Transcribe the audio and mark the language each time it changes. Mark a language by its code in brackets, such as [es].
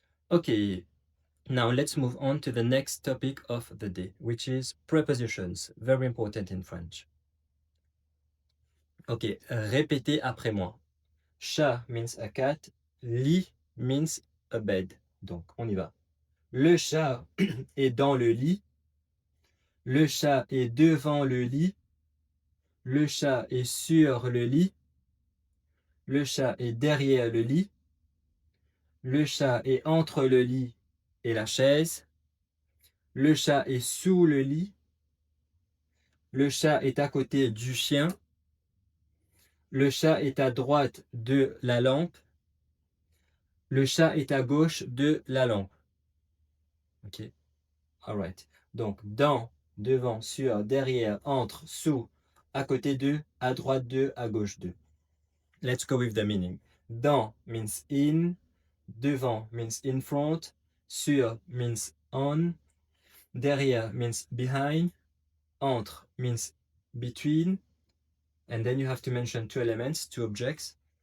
[en] Okay, now let's move on to the next topic of the day, which is prepositions, very important in French. Okay, [fr] répétez après moi. [en] Chat means a cat, lit means a bed. [fr] Donc, on y va. Le chat est dans le lit. Le chat est devant le lit. Le chat est sur le lit. Le chat est derrière le lit. Le chat est entre le lit et la chaise. Le chat est sous le lit. Le chat est à côté du chien. Le chat est à droite de la lampe. Le chat est à gauche de la lampe. Ok. All right. Donc, dans, devant, sur, derrière, entre, sous, à côté de, à droite de, à gauche de. [en] Let's go with the meaning. Dans means in. Devant means in front. Sur means on. Derrière means behind. Entre means between. And then you have to mention two elements, two objects.